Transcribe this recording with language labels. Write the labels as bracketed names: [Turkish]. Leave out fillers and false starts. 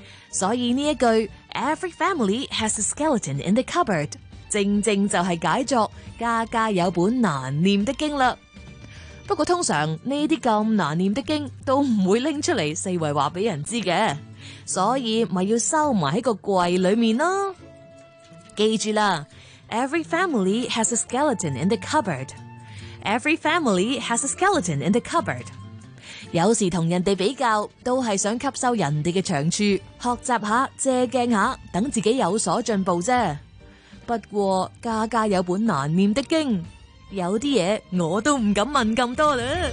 [Cantonese] 所以呢一句 [English] Every family has a skeleton in the cupboard， [Cantonese] 正正就系解作家家有本难念的经啦。不过通常呢啲咁难念的经都唔会拎出嚟四围话俾人知嘅，所以咪要收埋喺个柜里面咯。记住啦 [English] ，Every family has a skeleton in the cupboard。 Every family has a skeleton in the cupboard。 [Cantonese] 有时同人哋比较，都系想吸收人哋嘅长处，学习下，借镜下，等自己有所进步啫。不过家家有本难念的经，有啲嘢我都唔敢问咁多啦。